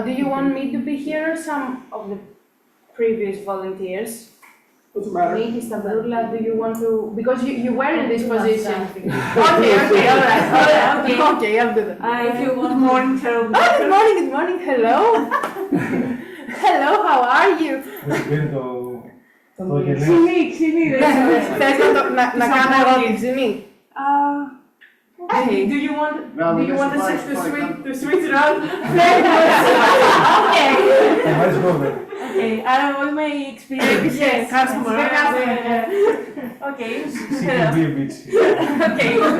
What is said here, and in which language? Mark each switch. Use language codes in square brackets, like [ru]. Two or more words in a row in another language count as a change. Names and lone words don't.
[en] Do you want me to be here or some of the previous volunteers? Doesn't matter. Me, Istabrula, do you want to? Because you were in this position. Something. Okay, all right. Okay, I'll do that. If you want more interview. Oh, good morning. Hello. Hello, how are you? [el] Ξυνή. Θες να κάνω ερώτηση, μη? [en] Okay. Do you want to to switch around? Okay. Let's go then. Okay, I was my experience Yes, customer. Okay. She can be a bitch. Okay.